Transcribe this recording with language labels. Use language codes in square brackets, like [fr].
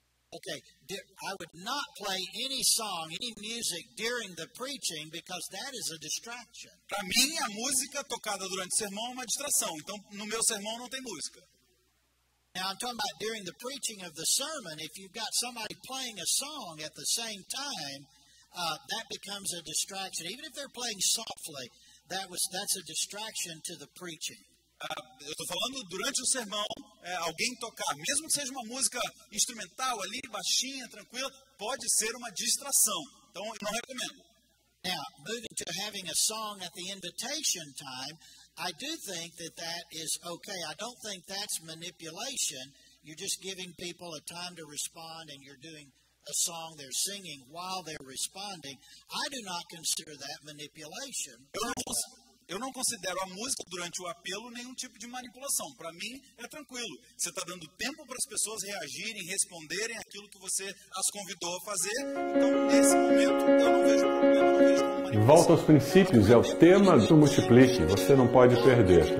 [en] Okay, I would not play any song, any music during the preaching because that is a distraction. [pt] Para mim, a música tocada durante o sermão é uma distração. Então, no meu sermão não tem música. [en] Now, I'm talking about during the preaching of the sermon. If you've got somebody playing a song at the same time, that becomes a distraction. Even if they're playing softly, that's a distraction to the preaching. [pt] Eu estou falando durante o sermão, alguém tocar, mesmo que seja uma música instrumental ali, baixinha, tranquila, pode ser uma distração. Então, eu não recomendo. [en] Now, moving to having a song at the invitation time, I do think that is okay. I don't think that's manipulation. You're just giving people a time to respond, and you're doing a song they're singing while they're responding. I do not consider that manipulation. [pt] Eu não considero a música durante o apelo nenhum tipo de manipulação. Para mim, é tranquilo. Você está dando tempo para as pessoas reagirem, responderem aquilo que você as convidou a fazer. Então, nesse momento, eu não vejo problema, não vejo como manipulação. Volta aos princípios é o tema do Multiplique. Você não pode perder.